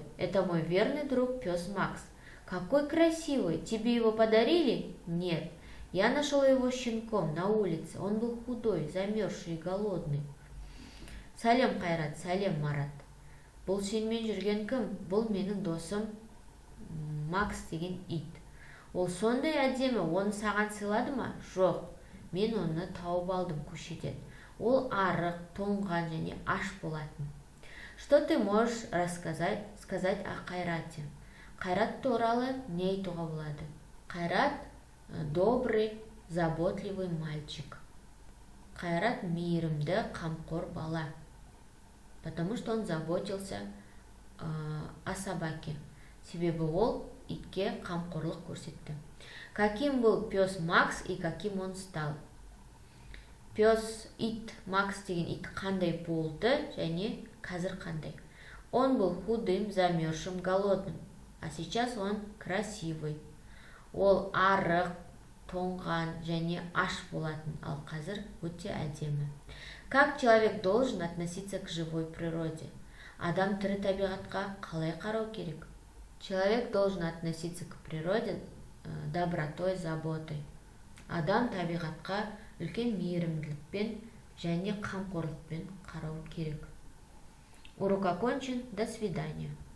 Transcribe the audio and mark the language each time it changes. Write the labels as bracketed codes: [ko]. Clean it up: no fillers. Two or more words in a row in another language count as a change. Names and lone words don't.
[ru] Это мой верный друг пес Макс. Какой красивый. Тебе его подарили? Нет. Я нашел его щенком на улице. Он был худой, замерзший и голодный. [kk] Салем, Кайрат. Салем, Марат. Бұл сенмен жүрген кім? Бұл менің досым Макс деген ит. Ол сондай әдемі, оны саған сыйлады ма? Жоқ. Мен оны тауып алдым көшеден. Ол арық, тоңған және аш болатын. [ru] Что ты можешь сказать о Кайрате? [kk] Кайрат туралы не айтуға болады? [ru] Кайрат добрый, заботливый мальчик. [kk] Қайрат мейірімді, қамқор бала. [ru] Потому что он заботился о собаке. [kk] Себебі ол итке қамқорлық көрсетті. [ru] Каким был пес Макс и каким он стал? [kk] Макс деген ит қандай болды және қазір қандай? [ru] Он был худым, замерзшим, голодным, а сейчас он красивый. [kk] Ол арық, тоңған және аш болатын, ал қазір өте әдемі. [ru] Как человек должен относиться к живой природе? [kk] Адам тірі табиғатқа қалай қарау керек? [ru] Человек должен относиться к природе добротой, заботой. [kk] Адам табиғатқа үлкен мейірімділікпен және қамқорлықпен қарау керек. [ru] Урок окончен. До свидания.